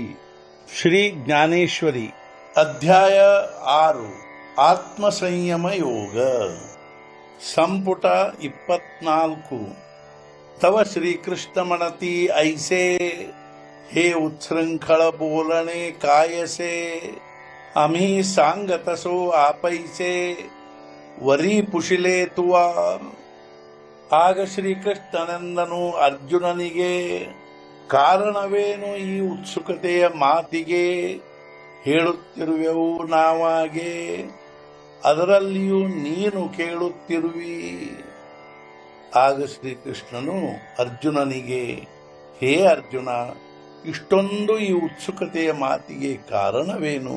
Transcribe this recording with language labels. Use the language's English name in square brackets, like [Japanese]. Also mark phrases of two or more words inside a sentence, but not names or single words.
[Marathi] श्री ज्ञानेश्वरी अध्याय 6 आत्मसंयम योग संपुಟ 24. तव श्रीकृष्ण म्हणती ऐसे हे उच्छृंखळ बोलणे कायसे. आम्ही सांगतसो आपैसे वरी पुशिले तुवा. [Kannada] ಆಗ ಶ್ರೀಕೃಷ್ಣನೆಂದನು ಅರ್ಜುನನಿಗೆ ಕಾರಣವೇನು ಈ ಉತ್ಸುಕತೆಯ ಮಾತಿಗೆ. ಹೇಳುತ್ತಿರುವೆವು ನಾವಾಗೆ ಅದರಲ್ಲಿಯೂ ನೀನು ಕೇಳುತ್ತಿರುವಿ. ಆಗ ಶ್ರೀಕೃಷ್ಣನು ಅರ್ಜುನನಿಗೆ ಹೇ ಅರ್ಜುನ, ಇಷ್ಟೊಂದು ಈ ಉತ್ಸುಕತೆಯ ಮಾತಿಗೆ ಕಾರಣವೇನು.